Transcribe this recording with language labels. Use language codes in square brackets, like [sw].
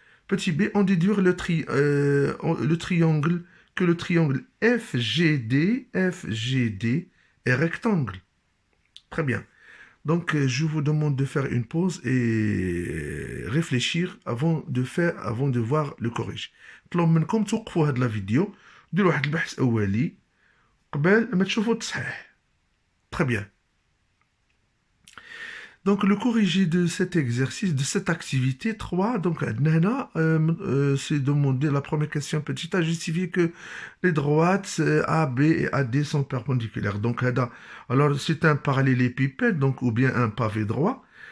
[fr] Petit b, en déduire le triangle, que le triangle FGD est rectangle. Très bien. Donc, je vous demande de faire une pause et réfléchir avant de voir le corrige. [ar] طلب منكم توقفوا هاد لا فيديو ديروا واحد البحث أولي قبل ما تشوفوا التصحيح. [fr] Très bien. Donc, le corrigé de cet exercice, de cette activité 3, donc, c'est demander la première question petite à justifier que les droites AB et AD sont perpendiculaires. Donc, alors, c'est un parallélépipède, donc, ou bien un pavé droit.